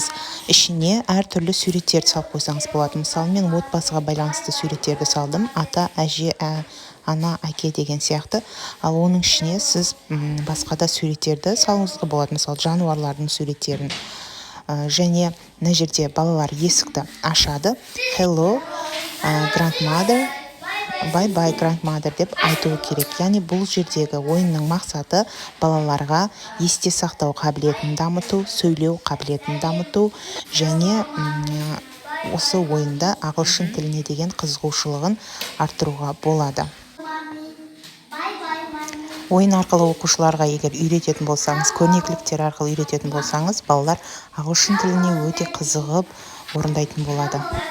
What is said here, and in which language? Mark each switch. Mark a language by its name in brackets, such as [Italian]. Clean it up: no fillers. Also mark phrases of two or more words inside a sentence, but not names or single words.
[Kazakh] Ішіне әртүрлі суреттерді салып қойсаңыз болады. Мысалы, мен отбасыға байланысты суреттерді салдым. Ата, әже, ана, әке деген сияқты. Ал оның ішіне сіз басқа да суреттерді салуыңызға болады. Мысалы, жануарлардың суреттерін. Және мына жерде балалар есікті ашады. [English] Hello, grandmother. Bye-bye, grandmother [Kazakh] деп айтуы керек. Яғни бұл жердегі ойынның мақсаты балаларға есте сақтау қабілетін дамыту, сөйлеу қабілетін дамыту және осы ойында ағылшын тіліне деген қызығушылығын арттыруға болады. Ойын арқылы оқушыларға егер үйрететін болсаңыз, көрнекіліктер арқылы үйрететін болсаңыз, балалар ағылшын тіліне өте қызығып орындайтын болады.